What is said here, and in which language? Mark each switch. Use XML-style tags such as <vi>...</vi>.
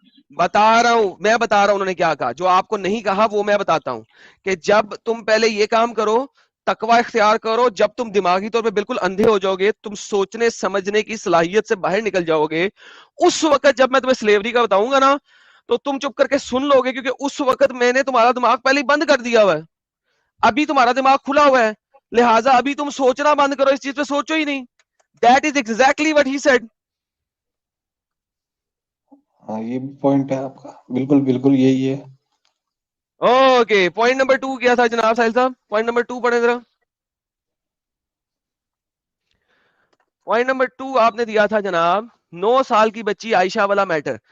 <ur>بتا رہا ہوں انہوں نے کیا کہا, جو آپ کو نہیں کہا وہ میں بتاتا ہوں کہ جب تم پہلے یہ کام کرو, تقوی اختیار کرو, جب تم دماغی طور پہ بالکل اندھے ہو جاؤ گے, تم سوچنے سمجھنے کی صلاحیت سے باہر نکل جاؤ گے, اس وقت جب میں تمہیں سلیوری کا بتاؤں گا نا تو تم چپ کر کے سن لو گے, کیونکہ اس وقت میں نے تمہارا دماغ پہلے ہی بند کر دیا ہوا ہے. ابھی تمہارا دماغ کھلا ہوا ہے, لہٰذا ابھی تم سوچنا بند کرو, اس چیز پہ سوچو ہی نہیں.</ur> <en>That is exactly what he said.</en> <ur>ہاں یہ پوائنٹ ہے آپ کا, بالکل بالکل یہی ہے. اوکے, پوائنٹ نمبر 2 کیا تھا جناب ساحل صاحب؟ پوائنٹ نمبر 2 پڑھیں ذرا. پوائنٹ نمبر 2 آپ نے دیا تھا جناب 9 سال کی بچی عائشہ والا میٹر.</ur>